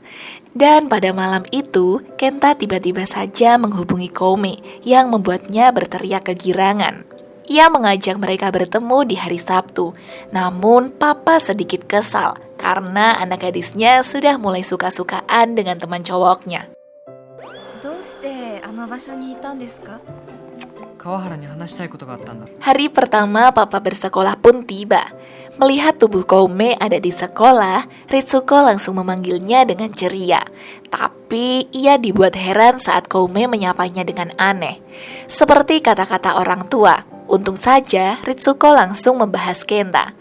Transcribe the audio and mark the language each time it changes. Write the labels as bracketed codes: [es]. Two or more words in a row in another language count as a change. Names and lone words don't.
[id] Dan pada malam itu, Kenta tiba-tiba saja menghubungi Koume yang membuatnya berteriak kegirangan. Ia mengajak mereka bertemu di hari Sabtu, namun papa sedikit kesal karena anak gadisnya sudah mulai suka-sukaan dengan teman cowoknya. [ja] どうしてあの場所にいたんですか? 川原に話したいことがあったんだ。 [id] Hari pertama papa bersekolah pun tiba. Melihat tubuh Koume ada di sekolah, Ritsuko langsung memanggilnya dengan ceria. Tapi ia dibuat heran saat Koume menyapanya dengan aneh. Seperti kata-kata orang tua, untung saja Ritsuko langsung membahas Kenta.